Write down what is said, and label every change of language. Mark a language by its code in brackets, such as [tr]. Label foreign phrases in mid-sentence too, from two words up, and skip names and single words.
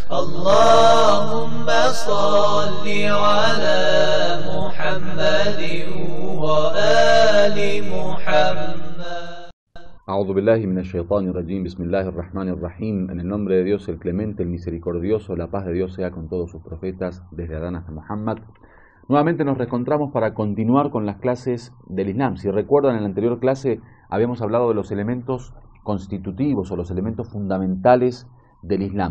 [ar] اللهم صل على محمد وآل محمد. أعوذ بالله من الشيطان الرجيم. بسم الله الرحمن الرحيم. [es] En el nombre de Dios, el clemente, el misericordioso, la paz de Dios sea con todos sus profetas, desde Adán hasta Muhammad. Nuevamente nos reencontramos para continuar con las clases del Islam. Si recuerdan, en la anterior clase habíamos hablado de los elementos constitutivos o los elementos fundamentales del Islam.